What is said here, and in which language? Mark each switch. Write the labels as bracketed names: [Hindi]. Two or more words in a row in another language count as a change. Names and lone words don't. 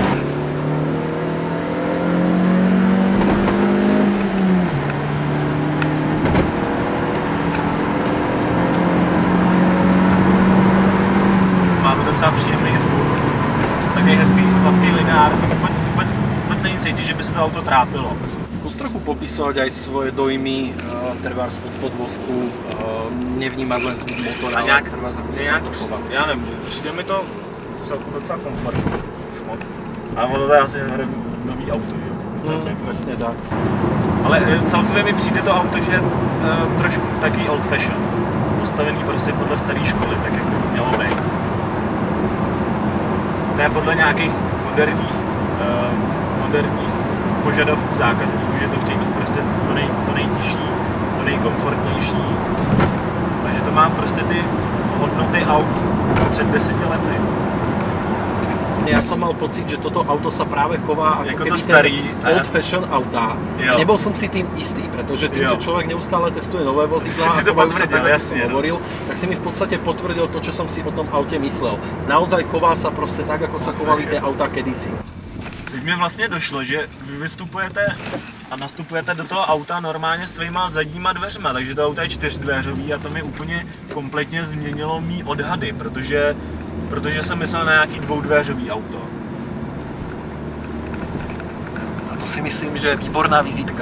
[Czech] Docela příjemný zvuk, takový hezký, hladký lineár, vůbec není cítit, že by se to auto trápilo. [Slovak] Zkus trochu popisovat aj svoje dojmy, trebárs od podvozku, nevnímat len zvuk motora, [Czech] a nějak, [Slovak] trebárs ako sa [Czech] nějak, to chová. já nevím, přijde mi to v celku docela komfortní, už moc. Ale ono to je asi nový auto, jo? Přesně tak. Ale celkově mi přijde to auto, že je trošku takový [English] old fashion, [Czech] postavený prostě podle staré školy, tak jak by mělo být. Ne podle nějakých moderních požadavků zákazníků, že to chtějí mít prostě co nejtižší, co nejkomfortnější. Takže to má prostě ty hodnoty aut před 10 lety. [Slovak] Ja som mal pocit, že toto auto sa práve chová ako to keby starý, ten [English] old fashion [Slovak] auta. [Czech] Jo. [Slovak] Nebol som si tým istý, pretože tým, že človek neustále testuje nové vozidlá a to chovajú sa potvrdil, tak, ako jasne, som hovoril, tak si mi v podstate potvrdil to, čo som si o tom aute myslel. Naozaj chová sa proste tak, ako sa chovali tie autá kedysi. [Czech] Teď mi vlastně došlo, že vy vystupujete a nastupujete do toho auta normálně svýma zadníma dveřma, takže to auto je 4dveřový a to mi úplně kompletně změnilo mý odhady, protože jsem myslel na nějaký 2dveřový auto. A to si myslím, že je výborná vizitka.